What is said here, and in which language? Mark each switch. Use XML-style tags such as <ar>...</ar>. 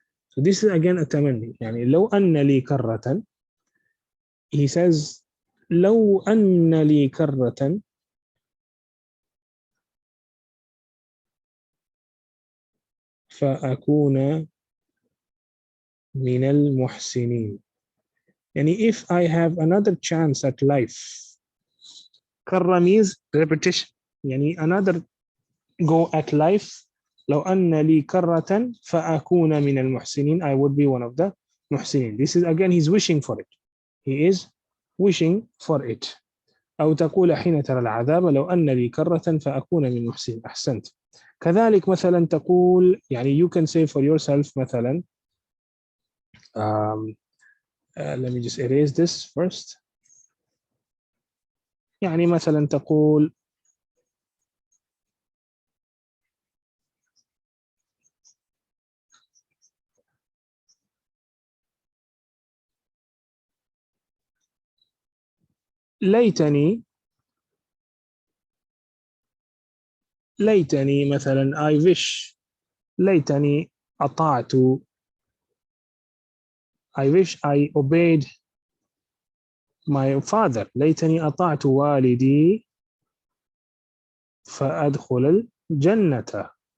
<en>So this is again a</en> <ar>تمني, يعني لو أن لي كرة,</ar> <en>he says</en> <ar>لو أن لي كرة فأكون من المحسنين.</ar> <en>يعني if I have another chance at life. كرة means repetition, يعني another go at life.</en> <ar>لو أن لي كرة فأكون من المحسنين,</ar> <en>I would be one of the</en> <ar>محسنين.</ar> <en>This is again he's wishing for it. He is wishing for it.</en> <ar>أو تقول حين ترى العذاب لو أن لي كرة فأكون من المحسنين. أحسنت. كذلك مثلا تقول,</ar> <en>يعني you can say for yourself مثلا let me just erase this first.</en> <ar>يعني مثلا تقول ليتني</ar> <en>مثلا I wish,</en> <ar>ليتني أطعت,</ar> <en>I wish I obeyed my father.</en> <ar>ليتني أطعت والدي فأدخل الجنة.</ar>